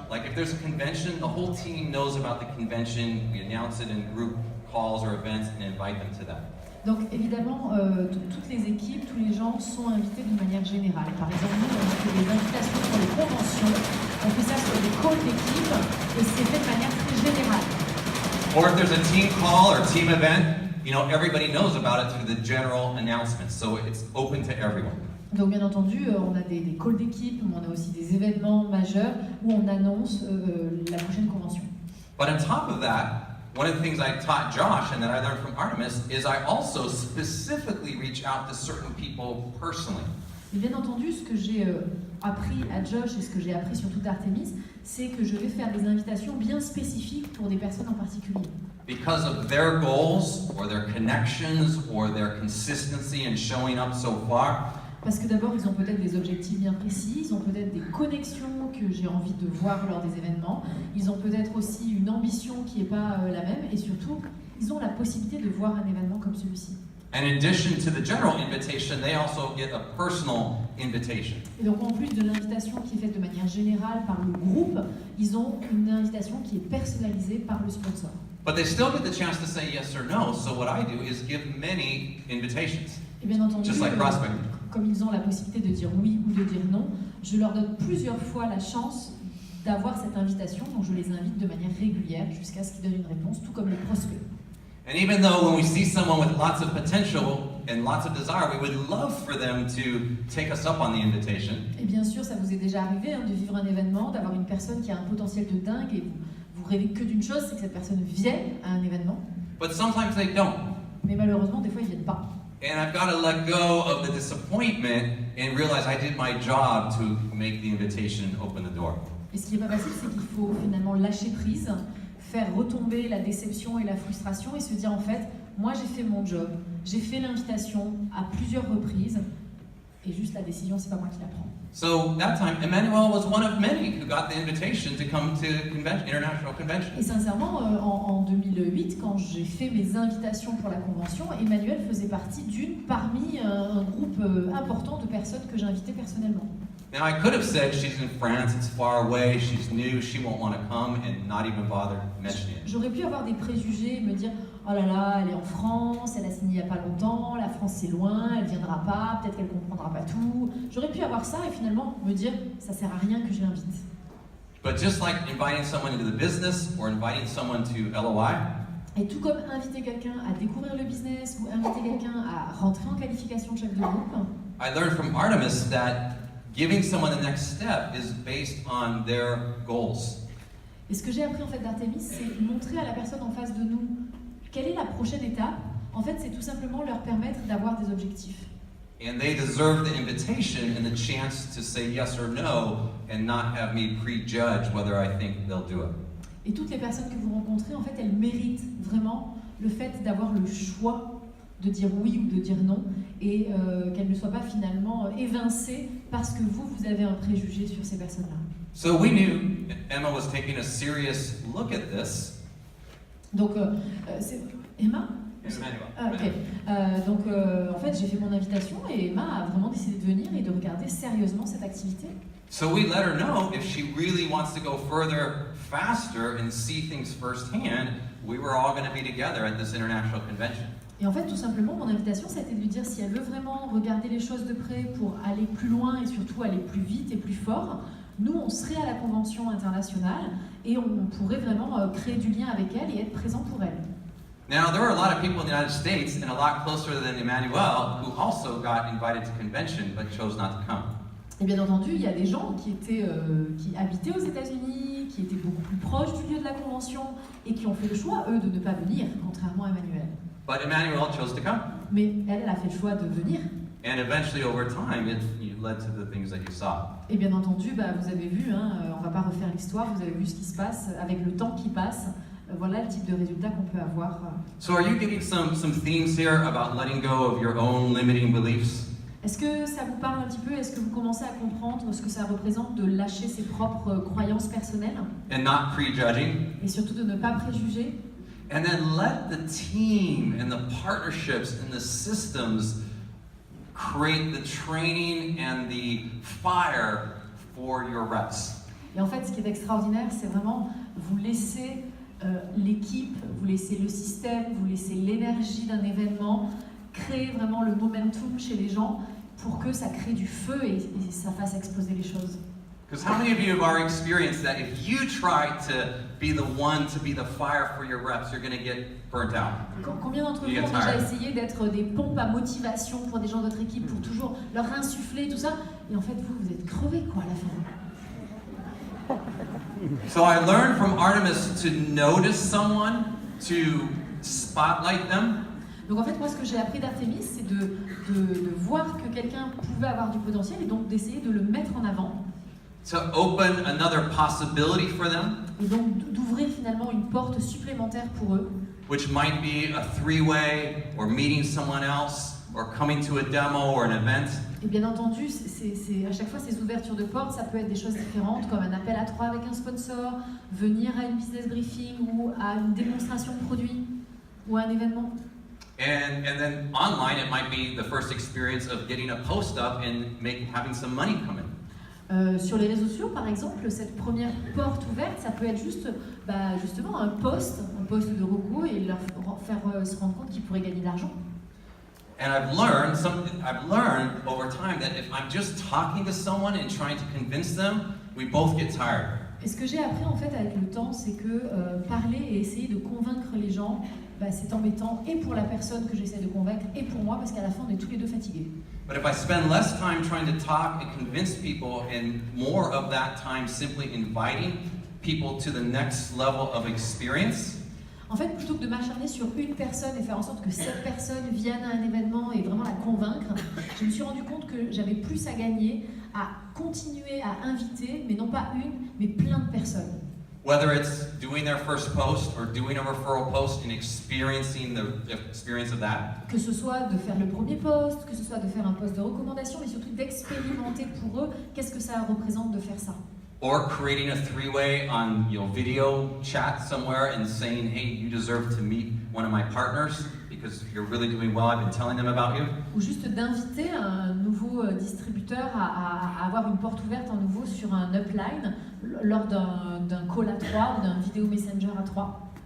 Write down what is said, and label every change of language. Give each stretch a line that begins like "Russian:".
English: Like if there's a convention, the whole team knows about the convention. We announce it in group calls or events and invite them to that.
French: Donc évidemment, toutes les équipes, tous les gens sont invités d'une manière générale. Par exemple, nous, on fait des invitations pour les conventions, on fait ça sur des calls d'équipe et c'est fait de manière très générale.
English: Or if there's a team call or team event, you know, everybody knows about it through the general announcements, so it's open to everyone.
French: Donc bien entendu, on a des calls d'équipe, mais on a aussi des événements majeurs où on annonce la prochaine convention.
English: But on top of that, one of the things I taught Josh and that I learned from Artemis is I also specifically reach out to certain people personally.
French: Et bien entendu, ce que j'ai appris à Josh et ce que j'ai appris surtout d'Artemis, c'est que je vais faire des invitations bien spécifiques pour des personnes en particulier.
English: Because of their goals or their connections or their consistency in showing up so far,
French: Parce que d'abord, ils ont peut-être des objectifs bien précis, ils ont peut-être des connexions que j'ai envie de voir lors des événements, ils ont peut-être aussi une ambition qui n'est pas la même, et surtout, ils ont la possibilité de voir un événement comme celui-ci.
English: and in addition to the general invitation, they also get a personal invitation.
French: Et donc en plus de l'invitation qui est faite de manière générale par le groupe, ils ont une invitation qui est personnalisée par le sponsor.
English: But they still get the chance to say yes or no, so what I do is give many invitations,
French: Et bien entendu,
English: just like prospecting.
French: comme ils ont la possibilité de dire oui ou de dire non, je leur donne plusieurs fois la chance d'avoir cette invitation, donc je les invite de manière régulière jusqu'à ce qu'ils donnent une réponse, tout comme les prospects.
English: And even though when we see someone with lots of potential and lots of desire, we would love for them to take us up on the invitation.
French: Et bien sûr, ça vous est déjà arrivé de vivre un événement, d'avoir une personne qui a un potentiel de dingue et vous rêvez que d'une chose, c'est que cette personne vienne à un événement.
English: But sometimes they don't.
French: Mais malheureusement, des fois, ils ne viennent pas.
English: And I've got to let go of the disappointment and realize I did my job to make the invitation and open the door.
French: Et ce qui n'est pas facile, c'est qu'il faut finalement lâcher prise, faire retomber la déception et la frustration et se dire en fait, moi j'ai fait mon job, j'ai fait l'invitation à plusieurs reprises et juste la décision, c'est pas moi qui la prends.
English: So that time, Emmanuel was one of many who got the invitation to come to international convention.
French: Et sincèrement, en 2008, quand j'ai fait mes invitations pour la convention, Emmanuel faisait partie parmi un groupe important de personnes que j'invitais personnellement.
English: Now I could have said she's in France, it's far away, she's new, she won't want to come, and not even bother mentioning it.
French: J'aurais pu avoir des préjugés et me dire oh là là, elle est en France, elle a signé il n'y a pas longtemps, la France c'est loin, elle viendra pas, peut-être qu'elle comprendra pas tout. J'aurais pu avoir ça et finalement me dire ça sert à rien que je l'invite.
English: But just like inviting someone into the business or inviting someone to LOI,
French: Et tout comme inviter quelqu'un à découvrir le business ou inviter quelqu'un à rentrer en qualification de chef de groupe,
English: I learned from Artemis that giving someone the next step is based on their goals.
French: et ce que j'ai appris en fait d'Artemis, c'est montrer à la personne en face de nous quelle est la prochaine étape. En fait, c'est tout simplement leur permettre d'avoir des objectifs.
English: And they deserve the invitation and the chance to say yes or no and not have me prejudge whether I think they'll do it.
French: Et toutes les personnes que vous rencontrez, en fait, elles méritent vraiment le fait d'avoir le choix de dire oui ou de dire non et qu'elles ne soient pas finalement évincées parce que vous avez un préjugé sur ces personnes-là.
English: So we knew Emma was taking a serious look at this.
French: Donc, c'est Emma? Emmanuel. Ah, ok. Donc, en fait, j'ai fait mon invitation et Emma a vraiment décidé de venir et de regarder sérieusement cette activité.
English: So we let her know if she really wants to go further, faster, and see things firsthand, we were all going to be together at this international convention.
French: Et en fait, tout simplement, mon invitation, ça a été de lui dire si elle veut vraiment regarder les choses de près pour aller plus loin et surtout aller plus vite et plus fort, nous, on serait à la convention internationale et on pourrait vraiment créer du lien avec elle et être présent pour elle.
English: Now, there are a lot of people in the United States and a lot closer than Emmanuel who also got invited to convention but chose not to come.
French: Et bien entendu, il y a des gens qui habitaient aux États-Unis, qui étaient beaucoup plus proches du lieu de la convention et qui ont fait le choix, eux, de ne pas venir, contrairement à Emmanuel.
English: But Emmanuel chose to come.
French: Mais elle a fait le choix de venir.
English: And eventually, over time, it led to the things that you saw.
French: Et bien entendu, vous avez vu, on ne va pas refaire l'histoire, vous avez vu ce qui se passe avec le temps qui passe. Voilà le type de résultat qu'on peut avoir.
English: So are you getting some themes here about letting go of your own limiting beliefs?
French: Est-ce que ça vous parle un petit peu? Est-ce que vous commencez à comprendre ce que ça représente de lâcher ses propres croyances personnelles?
English: And not prejudging?
French: Et surtout de ne pas préjuger?
English: And then let the team and the partnerships and the systems create the training and the fire for your reps.
French: Et en fait, ce qui est extraordinaire, c'est vraiment vous laisser l'équipe, vous laissez le système, vous laissez l'énergie d'un événement créer vraiment le momentum chez les gens pour que ça crée du feu et ça fasse exploser les choses.
English: Because how many of you have already experienced that if you try to be the one to be the fire for your reps, you're going to get burnt out?
French: Combien d'entre vous ont déjà essayé d'être des pompes à motivation pour des gens de votre équipe, pour toujours leur insuffler tout ça, et en fait vous êtes crevés quoi à la fin.
English: So I learned from Artemis to notice someone, to spotlight them.
French: Donc en fait moi ce que j'ai appris d'Artemis c'est de voir que quelqu'un pouvait avoir du potentiel et donc d'essayer de le mettre en avant.
English: To open another possibility for them.
French: Et donc d'ouvrir finalement une porte supplémentaire pour eux.
English: Which might be a three-way, or meeting someone else, or coming to a demo or an event.
French: Et bien entendu, à chaque fois ces ouvertures de portes, ça peut être des choses différentes, comme un appel à 3 avec un sponsor, venir à une business briefing ou à une démonstration de produit ou à un événement.
English: And then online, it might be the first experience of getting a post up and having some money come in.
French: Sur les réseaux sociaux, par exemple, cette première porte ouverte, ça peut être juste, justement un post de Roku et leur faire se rendre compte qu'ils pourraient gagner de l'argent.
English: And I've learned over time that if I'm just talking to someone and trying to convince them, we both get tired.
French: Et ce que j'ai appris en fait avec le temps, c'est que parler et essayer de convaincre les gens, c'est embêtant et pour la personne que j'essaie de convaincre et pour moi parce qu'à la fin on est tous les deux fatigués.
English: But if I spend less time trying to talk and convince people and more of that time simply inviting people to the next level of experience.
French: En fait, plutôt que de m'acharner sur une personne et faire en sorte que cette personne vienne à un événement et vraiment la convaincre, je me suis rendu compte que j'avais plus à gagner à continuer à inviter, mais non pas une, mais plein de personnes.
English: Whether it's doing their first post or doing a referral post and experiencing the experience of that.
French: Que ce soit de faire le premier post, que ce soit de faire un post de recommandation, mais surtout d'expérimenter pour eux qu'est-ce que ça représente de faire ça.
English: Or creating a three-way on video chat somewhere and saying, hey, you deserve to meet one of my partners because you're really doing well, I've been telling them about you.
French: Ou juste d'inviter un nouveau distributeur à avoir une porte ouverte en nouveau sur un upline lors d'un call à 3 ou d'un vidéo messenger à 3.